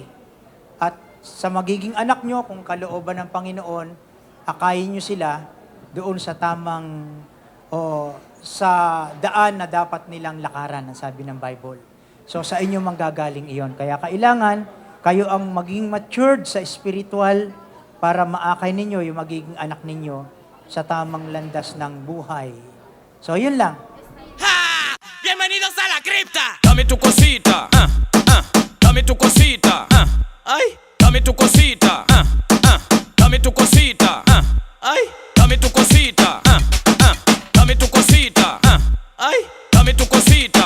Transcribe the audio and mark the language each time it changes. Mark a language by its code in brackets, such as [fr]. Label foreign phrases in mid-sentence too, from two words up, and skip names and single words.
[tl] At sa magiging anak nyo, kung kalooban ng Panginoon, akayin nyo sila doon sa tamang sa daan na dapat nilang lakaran, ang sabi ng Bible. So sa inyo manggagaling iyon. Kaya kailangan kayo ang maging matured sa spiritual para maakay ninyo yung magiging anak ninyo sa tamang landas ng buhay. So yun lang. [es] Bienvenidos a la cripta. Dame tu cosita, dame tu cosita, ay, dame tu cosita, dame tu cosita, ay, dame tu cosita, dame tu cosita, ay, dame tu cosita,